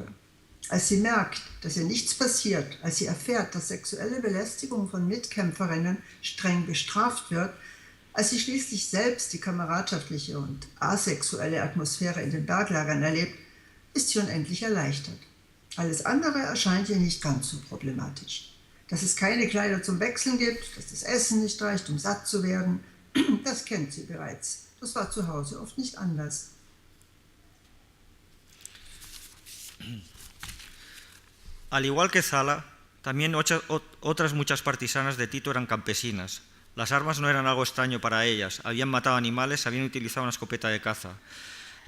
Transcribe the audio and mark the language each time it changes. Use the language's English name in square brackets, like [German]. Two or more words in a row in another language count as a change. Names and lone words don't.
[German] Als sie merkt, dass ihr nichts passiert, als sie erfährt, dass sexuelle Belästigung von Mitkämpferinnen streng bestraft wird, als sie schließlich selbst die kameradschaftliche und asexuelle Atmosphäre in den Berglagern erlebt, ist sie unendlich erleichtert. Alles andere erscheint ihr nicht ganz so problematisch. Dass es keine Kleider zum Wechseln gibt, dass das Essen nicht reicht, um satt zu werden, das kennt sie bereits. Das war zu Hause oft nicht anders. [Spanish] Al igual que Zala, también otras muchas partisanas de Tito eran campesinas. Las armas no eran algo extraño para ellas, habían matado animales, habían utilizado una escopeta de caza.